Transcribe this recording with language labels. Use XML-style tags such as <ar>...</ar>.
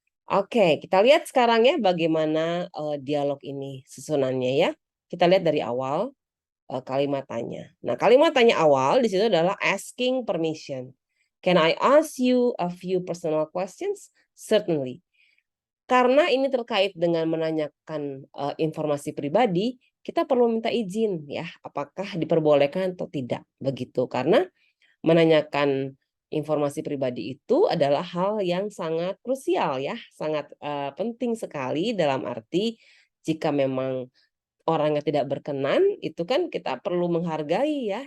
<id>Oke, kita lihat sekarang ya bagaimana dialog ini susunannya ya. Kita lihat dari awal kalimat tanya. Nah, kalimat tanya awal di situ adalah asking permission.</id> <en>Can I ask you a few personal questions? Certainly.</en> <id>Karena ini terkait dengan menanyakan informasi pribadi, kita perlu minta izin ya, apakah diperbolehkan atau tidak begitu. Karena menanyakan informasi pribadi itu adalah hal yang sangat krusial ya, sangat penting sekali dalam arti jika memang orangnya tidak berkenan, itu kan kita perlu menghargai ya.</id>